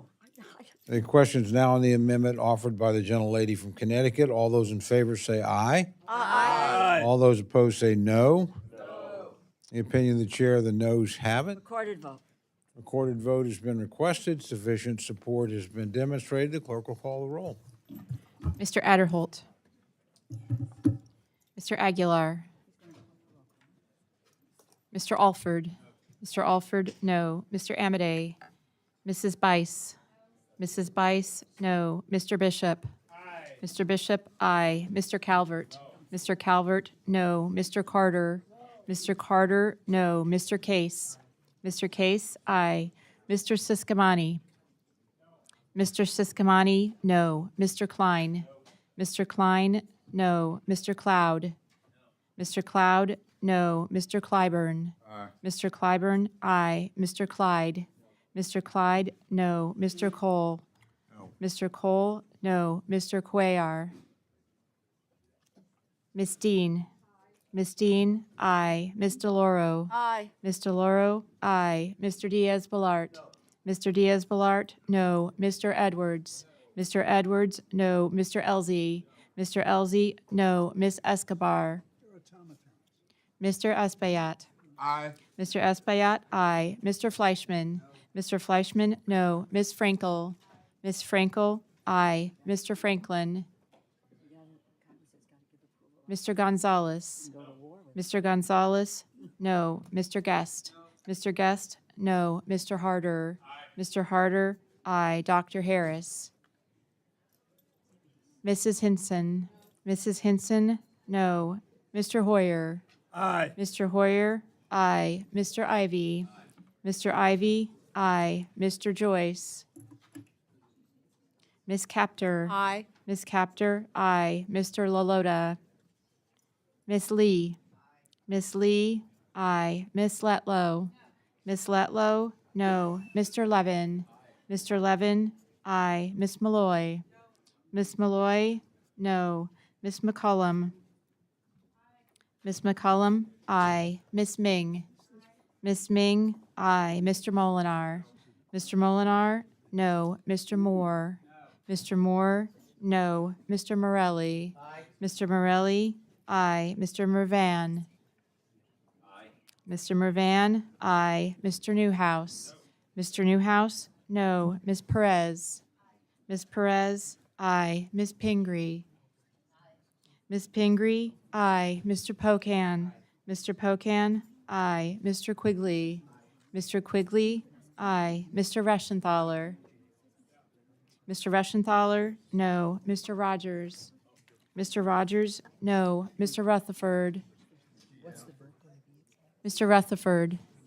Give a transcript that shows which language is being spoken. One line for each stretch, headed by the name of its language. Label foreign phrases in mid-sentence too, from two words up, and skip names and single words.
English: The question's now on the amendment offered by the gentlelady from Connecticut. All those in favor say aye. Aye. All those opposed say no. No. The opinion of the chair, the noes have it. Recorded vote. Recorded vote has been requested. Sufficient support has been demonstrated. The clerk will call the roll. Mr. Adderholt. Mr. Aguilar. Mr. Alford. Mr. Alford, no. Mr. Amadei. Mrs. Bice. Mrs. Bice, no. Mr. Bishop. Aye. Mr. Bishop, aye. Mr. Calvert. No. Mr. Calvert, no. Mr. Carter. No. Mr. Carter, no. Mr. Case. No. Mr. Case, aye. Mr. Siscomani. No. Mr. Siscomani, no. Mr. Klein. No. Mr. Klein, no. Mr. Cloud. No. Mr. Cloud, no. Mr. Clyburn. Aye. Mr. Clyburn, aye. Mr. Clyde. Mr. Clyde, no. Mr. Cole. No. Mr. Cole, no. Mr. Cuellar. Miss Dean. Miss Dean, aye. Miss DeLauro. Aye. Miss DeLauro, aye. Mr. Diaz-Balart. No. Mr. Diaz-Balart, no. Mr. Edwards. Mr. Edwards, no. Mr. Elzey. Mr. Elzey, no. Ms. Escobar. Mr. Espaillat. Aye. Mr. Espaillat, aye. Mr. Fleischman. Mr. Fleischman, no. Ms. Frankel. Ms. Frankel, aye. Mr. Franklin. Mr. Gonzalez. Mr. Gonzalez, no. Mr. Guest. Mr. Guest, no. Mr. Harder. Mr. Harder, aye. Dr. Harris. Mrs. Hinson. Mrs. Hinson, no. Mr. Hoyer. Aye. Mr. Hoyer, aye. Mr. Ivy. Mr. Ivy, aye. Mr. Joyce. Ms. Capter. Aye. Ms. Capter, aye. Mr. Lalota. Ms. Lee. Ms. Lee, aye. Ms. Letlow. Ms. Letlow, no. Mr. Levin. Mr. Levin, aye. Ms. Malloy. Ms. Malloy, no. Ms. McCollum. Ms. McCollum, aye. Ms. Ming. Ms. Ming, aye. Mr. Molinar. Mr. Molinar, no. Mr. Moore. Mr. Moore, no. Mr. Morelli. Mr. Morelli, aye. Mr. Mervan. Mr. Mervan, aye. Mr. Newhouse. Mr. Newhouse, no. Ms. Perez. Ms. Perez, aye. Ms. Pingree. Ms. Pingree, aye. Mr. Pocan. Mr. Pocan, aye. Mr. Quigley. Mr. Quigley, aye. Mr. Reschenthaler. Mr. Reschenthaler, no. Mr. Rogers. Mr. Rogers, no. Mr. Rutherford. Mr. Rutherford.